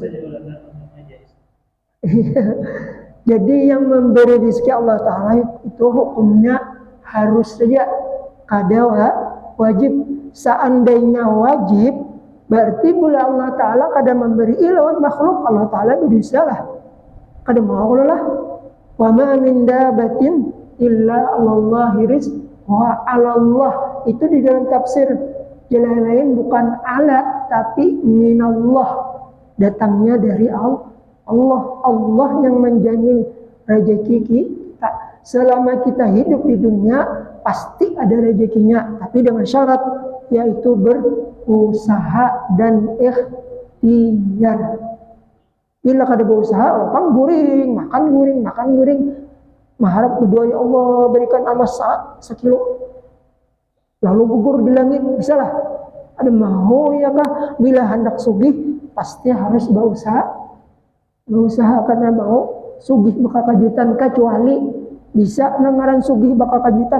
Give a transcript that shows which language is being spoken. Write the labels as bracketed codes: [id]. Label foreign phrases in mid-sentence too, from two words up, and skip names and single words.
[bjn] Jadi yang memberi rezeki Allah Ta'ala itu hukumnya harus saja kada wajib. Seandainya wajib, berarti bila Allah Ta'ala kada memberi lawan makhluk, Allah Ta'ala bisa lah. Kada mau lah. [ar] Wa ma min dabatin illa Allahi rizquha. [bjn] Allah itu di dalam tafsir jalan lain bukan ala, tapi minallah, datangnya dari Allah yang menjamin rezeki kita. Selama kita hidup di dunia pasti ada rezekinya, tapi dengan syarat, yaitu berusaha dan ikhtiar. Bila kada berusaha, orang makan guring, mengharap berdoa, ya Allah berikan amas sekilo, lalu gugur di langit, bisa lah. Ada mau ya kah? Bila hendak sugih pasti harus berusaha karena mau sugih bakal kajutan, kecuali bisa nangaran sugih bakal kajutan.